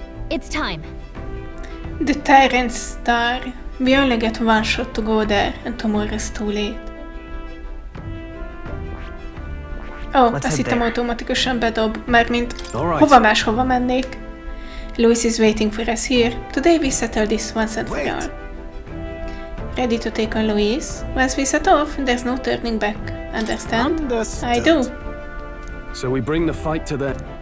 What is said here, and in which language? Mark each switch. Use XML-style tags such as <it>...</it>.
<en>It's time. The Tyrant Star. We only get one shot to go there, and tomorrow's too late.</en> <hu>Azt hittem automatikusan bedob, mármint hova máshova mennék.</hu> <en>Louis is waiting for us here. Today we settle this once and for all. Ready to take on Louis? Once we set off, there's no turning back. Understand? I do. So we bring the fight to the...</en>